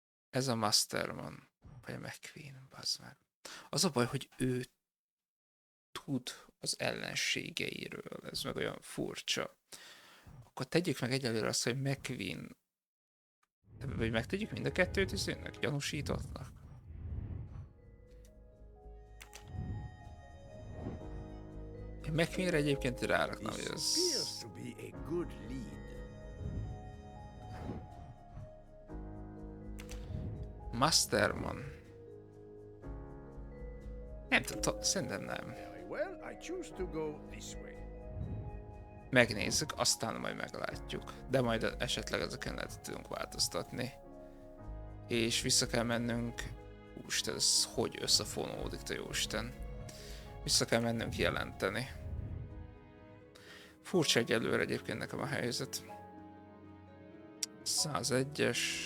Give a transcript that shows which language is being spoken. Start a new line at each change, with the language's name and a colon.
Hungarian: Ez a Masterman, vagy a McQueen, bazd meg. Az a baj, hogy ő tud az ellenségeiről, ez meg olyan furcsa. Akkor tegyük meg egyelőre azt, hogy McQueen, vagy megtegyük mind a kettőt izének, gyanúsítottnak. Én McQueenre egyébként ráraknám, hogy ez...
English: Appears to be a good lead. Masterman.
Hungarian: Nem tudom, szerintem nem.
English: Very well, I choose to go this way.
Hungarian: Megnézzük, aztán majd meglátjuk. De majd esetleg ezeken lehet tudunk változtatni. És vissza kell mennünk... Úristen, ez hogy összefonódik, te jóisten. Vissza kell mennünk jelenteni. Furcsa egyelőre egyébként nekem a helyzet. 101-es.